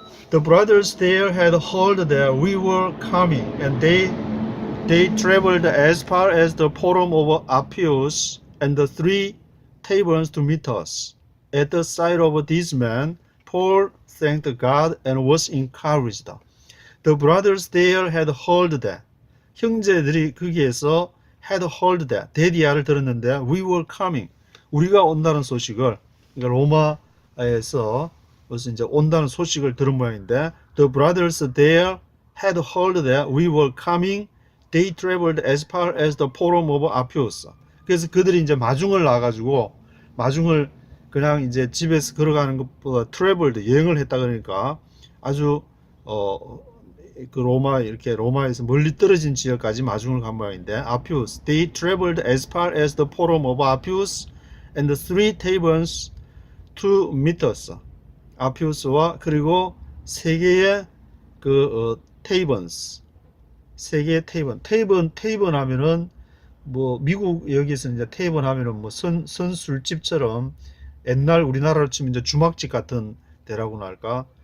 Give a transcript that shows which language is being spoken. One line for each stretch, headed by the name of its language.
English: The brothers there had heard that we were coming, and they traveled as far as the Forum of Appius and the 3 taverns to meet us. At the sight of these men, Paul thanked God and was encouraged. The brothers there had heard that.
Korean: 형제들이 거기에서
English: had heard that.
Korean: 대디아를 들었는데 we were coming. 우리가 온다는 소식을 그러니까 로마에서 무슨 이제 온다는 소식을 들은 모양인데
English: the brothers there had heard that we were coming. They traveled as far as the Forum of Appius.
Korean: 그래서 그들이 이제 마중을 나가지고 마중을 그냥 이제 집에서 걸어가는 것보다 traveled 여행을 했다 그러니까 아주 그 로마에서 멀리 떨어진 지역까지 마중을 간 모양인데 Appius.
English: They traveled as far as the Forum of Appius and the 3 taverns to meet us.
Korean: 아피우스와 그리고 세 개의 taverns. 세 개의 테이번 하면은 뭐 미국 여기서 이제 테이번 하면은 뭐 선술집처럼 옛날 우리나라로 치면 이제 주막집 같은 데라고나 할까?